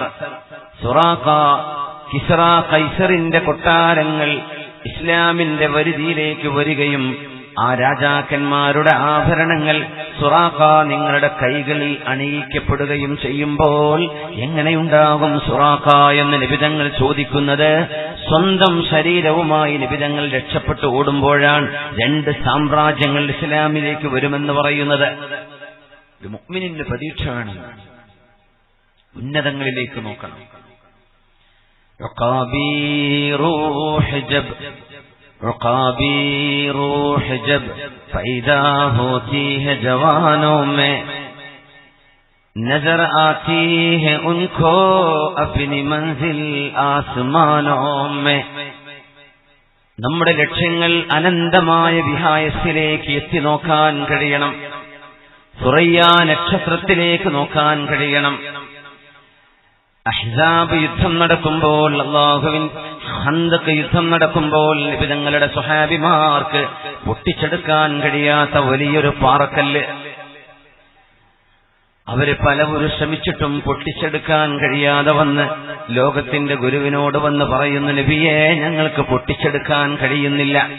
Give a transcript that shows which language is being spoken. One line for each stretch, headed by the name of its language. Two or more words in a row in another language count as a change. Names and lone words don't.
Malayalam: സുറാഖ കിസ്റ കൈസറിന്റെ കൊട്ടാരങ്ങൾ ഇസ്ലാമിന്റെ വരുതിയിലേക്ക് വരികയും ആ രാജാക്കന്മാരുടെ ആഭരണങ്ങൾ സുറാഖ നിങ്ങളുടെ കൈകളിൽ അണിയിക്കപ്പെടുകയും ചെയ്യുമ്പോൾ എങ്ങനെയുണ്ടാകും സുറാഖ എന്ന് നിബിതങ്ങൾ ചോദിക്കുന്നത്. സ്വന്തം ശരീരവുമായി നിബിതങ്ങൾ രക്ഷപ്പെട്ടു ഓടുമ്പോഴാണ് 2 സാമ്രാജ്യങ്ങൾ ഇസ്ലാമിലേക്ക് വരുമെന്ന് പറയുന്നത്. ഒരു മുഅ്മിനിന്റെ പ്രതീക്ഷ വേണം, ഉന്നതങ്ങളിലേക്ക് നോക്കണം.
Urdu: عقابی روح جب پیدا ہوتی ہے جوانوں میں نظر آتی ہے ان کو اپنی منزل آسمانوں میں.
Malayalam: നമ്മുടെ ലക്ഷ്യങ്ങൾ അനന്തമായ വിഹായസിലേക്ക് എത്തി നോക്കാൻ കഴിയണം. സുറയ്യ നക്ഷത്രത്തിലേക്ക് നോക്കാൻ കഴിയണം. അഹ്സാബ് യുദ്ധം നടക്കുമ്പോൾ, അല്ലാഹുവിൻ ഖന്തഖ് യുദ്ധം നടക്കുമ്പോൾ നബിതങ്ങളുടെ സ്വഹാബിമാർക്ക് പൊട്ടിച്ചെടുക്കാൻ കഴിയാത്ത വലിയൊരു പാറക്കല്ല് അവര് പലവരും ശ്രമിച്ചിട്ടും പൊട്ടിച്ചെടുക്കാൻ കഴിയാതെ വന്ന് ലോകത്തിന്റെ ഗുരുവിനോട് വന്ന് പറയുന്നു, നബിയേ, ഞങ്ങൾക്ക് പൊട്ടിച്ചെടുക്കാൻ കഴിയുന്നില്ല.